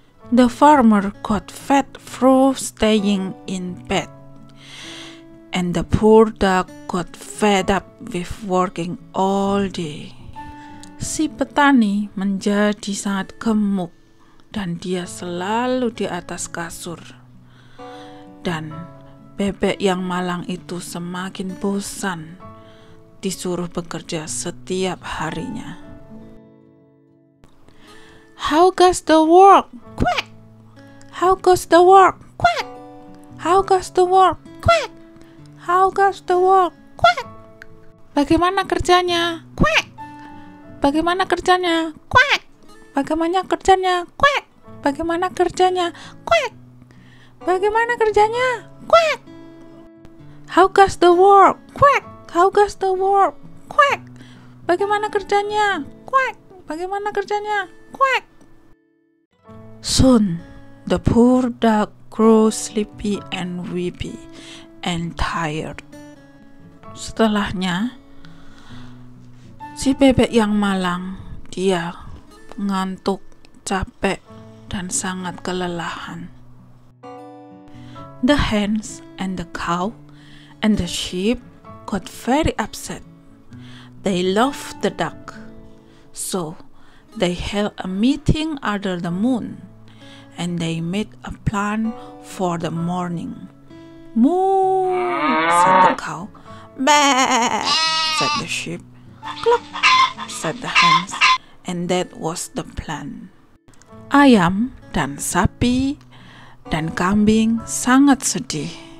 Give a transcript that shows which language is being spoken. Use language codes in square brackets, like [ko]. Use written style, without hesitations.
[en] The farmer got fat through staying in bed, and the poor duck got fed up with working all day. [id] Si petani menjadi sangat gemuk, dan dia selalu di atas kasur. Dan bebek yang malang itu semakin bosan disuruh bekerja setiap harinya. [en] "How goes the work?" Quack. "How goes the work?" Quack. "How goes the work?" Quack. "How goes the work?" Quack. [id] Bagaimana kerjanya? Quack. Bagaimana kerjanya? Quack. Bagaimana kerjanya? Quack. Bagaimana kerjanya? Quack. Bagaimana kerjanya? [en] Quack. "How goes the work?" Quack. "How goes the work?" Quack. [id] Bagaimana kerjanya? Quack. Bagaimana kerjanya? [en] Quack. Soon, the poor duck grew sleepy and weepy and tired. [id] Setelahnya, si bebek yang malang, dia ngantuk, capek, dan sangat kelelahan. [en] The hens and the cow and the sheep got very upset. They loved the duck, so they held a meeting under the moon, and they made a plan for the morning. "Moo," said the cow. "Baa," said the sheep. "Cluck," said the hens, and that was the plan. [id] Ayam dan sapi dan kambing sangat sedih.